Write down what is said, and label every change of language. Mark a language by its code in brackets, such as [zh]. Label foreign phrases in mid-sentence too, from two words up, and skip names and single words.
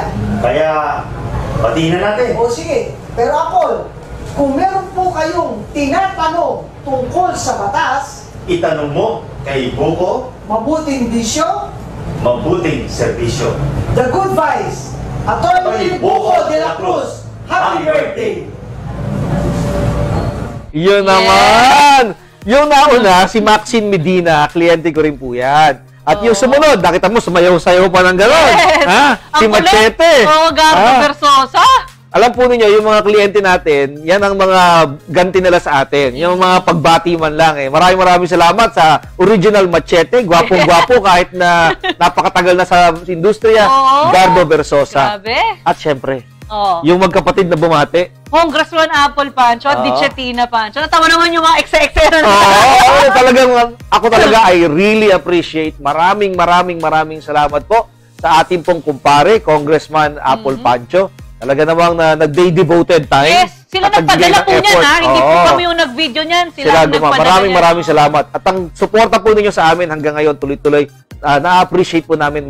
[tl] Kaya, patiin na natin. O sige, pero Apol, kung meron po kayong tinatanong tungkol sa batas, itanong mo kay Buko, mabuting bisyo, mabuting serbisyo. [en] The Good Vice, Atty. Buko de la Cruz. Happy birthday! [tl] Yun naman! Yung nauna, si Maxine Medina, kliyente ko rin po yan. At yung sumunod, nakita mo, sumayaw-sayaw pa ng gano'n. Yes! Ha? Si Machete. Oo, Gardo Versosa. Alam po ninyo, yung mga kliyente natin, yan ang mga ganti nila sa atin. Yung mga pagbati man lang. Maraming salamat sa original Machete. Gwapong-gwapo kahit na napakatagal na sa industriya. Gardo Versosa. Grabe. At syempre, yung magkapatid na bumati. Congressman Apple Pancho at Dichetina Pancho. Natawa naman yung mga ekse-ekse na Ako talaga, [en] I really appreciate. [tl] Maraming salamat po sa ating pong kumpare, Congressman Apple Pancho. Talaga namang nag-day [en] devoted time. [tl] Yes, sila nagpadala po niyan, ha? Hindi po kami yung nag-video niyan. Sila nagpadala niyan. Maraming salamat. At ang suporta po ninyo sa amin hanggang ngayon, tuloy-tuloy, na-appreciate po namin.